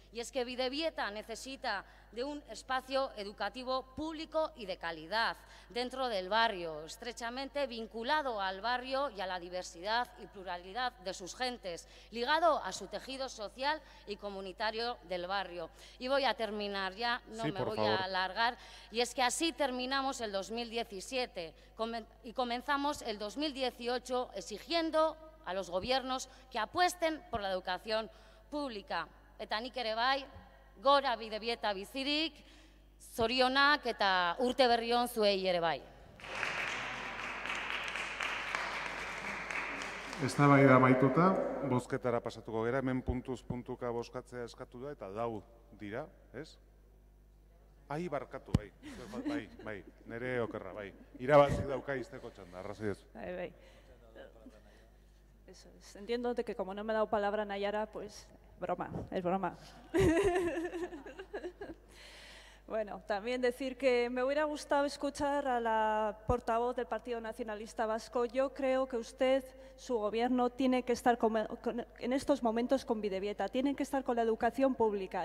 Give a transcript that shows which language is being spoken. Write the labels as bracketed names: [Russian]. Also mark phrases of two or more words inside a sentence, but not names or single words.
[Spanish] Y es que Bidebieta necesita de un espacio educativo público y de calidad dentro del barrio, estrechamente vinculado al barrio y a la diversidad y pluralidad de sus gentes, ligado a su tejido social y comunitario del barrio. Y voy a terminar ya, no me voy a alargar, y es que así terminamos el 2017 y comenzamos el 2018 exigiendo a los gobiernos que apuesten por la educación pública. [Basque] Eta nik ere bai, gora Bidebieta bizirik, zorionak eta urte berri on zuei ere bai. Eztabaida amaituta, bozketara pasatuko gera, hemen puntuz puntuka bozkatzea eskatu da eta lau dira, ez? Barkatu, bai, nere okerra, bai. Irabazik dauka izteko txanda, arrazoi ez. Bai. [Spanish] Eso es. Entiendo que como no me ha dado palabra Nayara, pues broma, es broma. Bueno, también decir que me hubiera gustado escuchar a la portavoz del Partido Nacionalista Vasco. Yo creo que usted, su gobierno, tiene que estar en estos momentos con Bidebieta, tienen que estar con la educación pública.